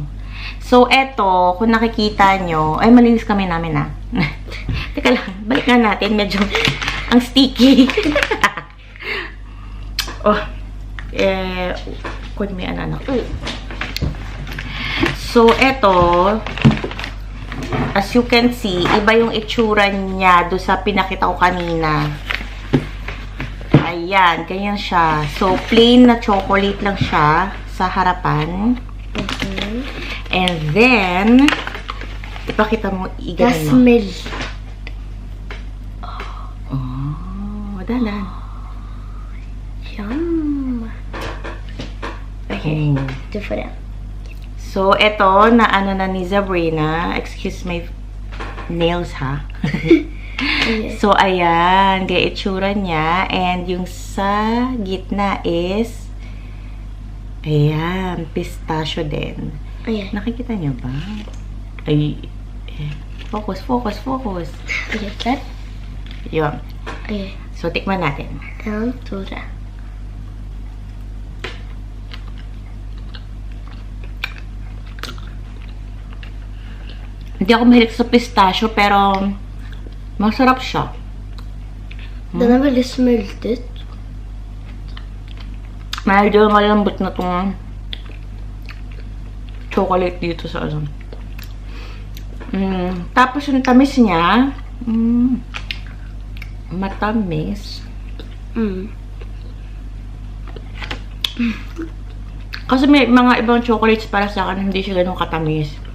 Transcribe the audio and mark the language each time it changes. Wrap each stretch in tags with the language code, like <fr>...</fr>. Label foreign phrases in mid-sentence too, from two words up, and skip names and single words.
<tl>So, eto, kung nakikita nyo, ay, malinis kami namin, ha. Teka lang, balik nga natin. Medyo, ang sticky. Kung may anak. So, eto,</tl> <en>as you can see,</en> <tl>iba yung itsura niya doon sa pinakita ko kanina. Ayan, ganyan siya. So, plain na chocolate lang siya sa harapan. Okay.</tl> <en>And then,</en> <tl>ipakita mo,</tl> <en>The</en> <tl>iganan mo.</tl> <en>smell.</en> <tl>Oh, dalan. Yum. Okay. Different. So, eto, na ano na ni Sabrina.</tl> <en>Excuse my nails, ha?</en> <tl>Okay. So, ayan. Gaya itsura niya. And yung sa gitna is, ayan, pistachio din. Okay. Nakikita niyo ba? Ay,</tl> <en>focus, focus, focus. Okay, that.</en> <tl>Yun. Okay. So, tikman natin. And tura. Hindi ako mahilig sa pistachio, pero masarap siya.</tl> <sv>Den har väldigt smultigt.</sv> <tl>Medyo malambot na itong chocolate dito sa ano. Tapos yung tamis niya, matamis. Kasi may mga ibang chocolates para sa akin, hindi siya ganun katamis.</tl>